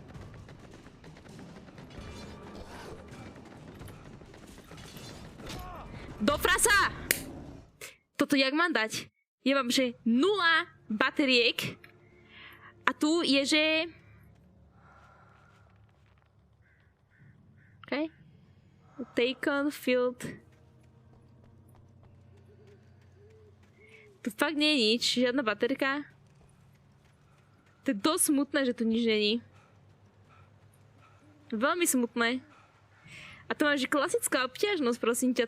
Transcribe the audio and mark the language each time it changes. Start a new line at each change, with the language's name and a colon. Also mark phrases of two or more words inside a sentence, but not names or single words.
Slovak: Do frasa! Toto jak mám dať? Ja mám, že 0 bateriek. A tu je, že...
English: OK. Taken field.
Slovak: Tu fakt nie je nič, žiadna baterka. To je dosť smutné, že tu nič není. Veľmi smutné. A to máš klasická obťažnosť, prosím ťa.